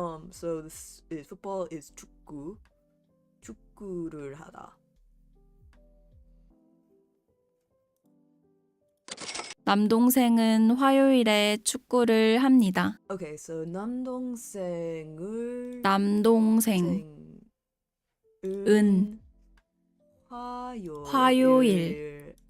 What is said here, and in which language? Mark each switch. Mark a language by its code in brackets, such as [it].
[en] So this is football is [ko] 축구를 하다. 남동생은 화요일에 축구를 합니다. [en] Okay, so [ko] 남동생은 화요일에